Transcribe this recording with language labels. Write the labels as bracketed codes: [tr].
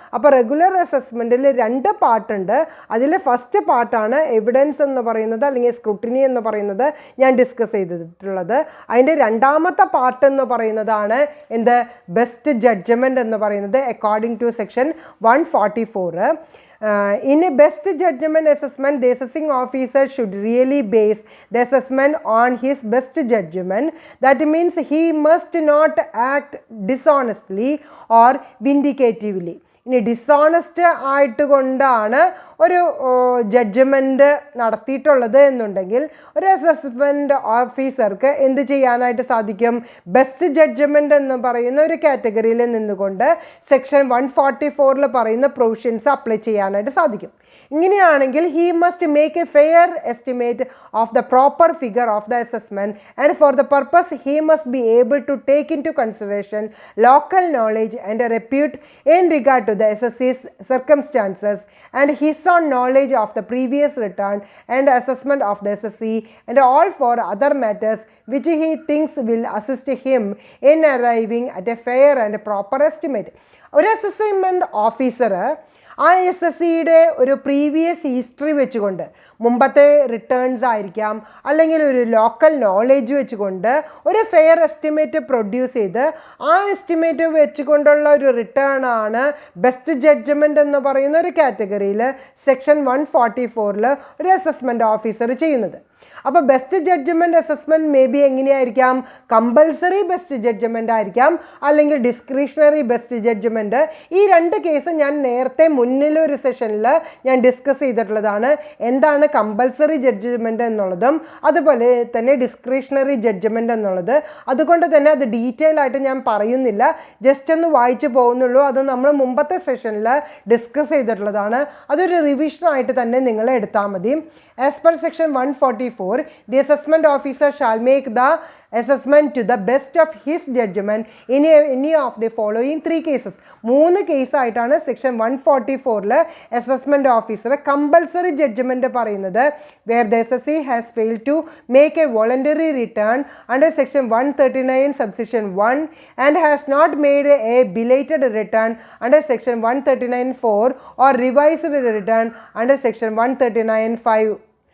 [ml] അപ്പോൾ റെഗുലർ അസസ്മെൻറ്റിൽ 2 പാർട്ടുണ്ട്. അതിൽ ഫസ്റ്റ് പാർട്ടാണ് എവിഡൻസ് എന്ന് പറയുന്നത് അല്ലെങ്കിൽ സ്ക്രൂട്ടിനി എന്ന് പറയുന്നത് ഞാൻ ഡിസ്കസ് ചെയ്തിട്ടുള്ളത്. അതിൻ്റെ രണ്ടാമത്തെ പാർട്ട് എന്ന് പറയുന്നതാണ് എന്ത്? ബെസ്റ്റ് ജഡ്ജ്മെൻറ്റ് എന്ന് പറയുന്നത് according to section 144. [en] In a best judgment assessment, the assessing officer should really base the assessment on his best judgment. That means he must not act dishonestly or vindicatively. [ml] ഇനി dishonest ആയിട്ട് കൊണ്ടാണ് ഒരു judgement നടത്തിയിട്ടുള്ളത് എന്നുണ്ടെങ്കിൽ ഒരു assessment ഓഫീസർക്ക് എന്ത് ചെയ്യാനായിട്ട് സാധിക്കും? ബെസ്റ്റ് ജഡ്ജ്മെൻറ്റ് എന്ന് പറയുന്ന ഒരു കാറ്റഗറിയിൽ നിന്നുകൊണ്ട് സെക്ഷൻ 144 പറയുന്ന പ്രൊവിഷൻസ് അപ്ലൈ ചെയ്യാനായിട്ട് സാധിക്കും. ഇങ്ങനെയാണെങ്കിൽ [en] He must make a fair estimate of the proper figure of the assessment and for the purpose he must be able to take in to consideration local knowledge and repute in regard to the SSC's circumstances and his own knowledge of the previous return and assessment of the SSC and all for other matters which he thinks will assist him in arriving at a fair and proper estimate. [ml] ഒരു assessment officer ആ S S സിയുടെ ഒരു previous history വെച്ചുകൊണ്ട്, മുമ്പത്തെ returns ആയിരിക്കാം, അല്ലെങ്കിൽ ഒരു local knowledge വെച്ചുകൊണ്ട് ഒരു ഫെയർ എസ്റ്റിമേറ്റ് പ്രൊഡ്യൂസ് ചെയ്ത് ആ എസ്റ്റിമേറ്റ് വെച്ചുകൊണ്ടുള്ള ഒരു റിട്ടേൺ ആണ് ബെസ്റ്റ് ജഡ്ജ്മെൻറ്റ് എന്ന് പറയുന്ന ഒരു കാറ്റഗറിയിൽ സെക്ഷൻ 144 ഒരു അസസ്മെൻറ്റ് ഓഫീസർ ചെയ്യുന്നത്. അപ്പോൾ best judgement assessment may be എങ്ങനെയായിരിക്കാം? Compulsory best judgement ആയിരിക്കാം, അല്ലെങ്കിൽ ഡിസ്ക്രിഷണറി ബെസ്റ്റ് ജഡ്ജ്മെൻറ്റ്. ഈ രണ്ട് കേസ് ഞാൻ നേരത്തെ മുന്നിലൊരു സെഷനിൽ ഞാൻ ഡിസ്കസ് ചെയ്തിട്ടുള്ളതാണ്. എന്താണ് കമ്പൽസറി ജഡ്ജ്മെൻറ്റ് എന്നുള്ളതും അതുപോലെ തന്നെ ഡിസ്ക്രിഷണറി ജഡ്ജ്മെൻറ്റ് എന്നുള്ളത്. അതുകൊണ്ട് തന്നെ അത് ഡീറ്റെയിൽ ആയിട്ട് ഞാൻ പറയുന്നില്ല, ജസ്റ്റ് ഒന്ന് വായിച്ചു പോകുന്നുള്ളൂ. അത് നമ്മൾ മുമ്പത്തെ സെഷനിൽ ഡിസ്കസ് ചെയ്തിട്ടുള്ളതാണ്. അതൊരു റിവിഷനായിട്ട് തന്നെ നിങ്ങൾ എടുത്താൽ മതി. [en] As per section 144, the assessment officer shall make the assessment to the best of his judgment in any of the following 3 cases. [ml] 3 കേസായിട്ടാണ് section 144 assessment officer compulsory judgement പറയുന്നത്. [en] Where the SSC has failed to make a voluntary return under section 139 subsection 1 and has not made a belated return under section 139(4) or revised return under section 139(5).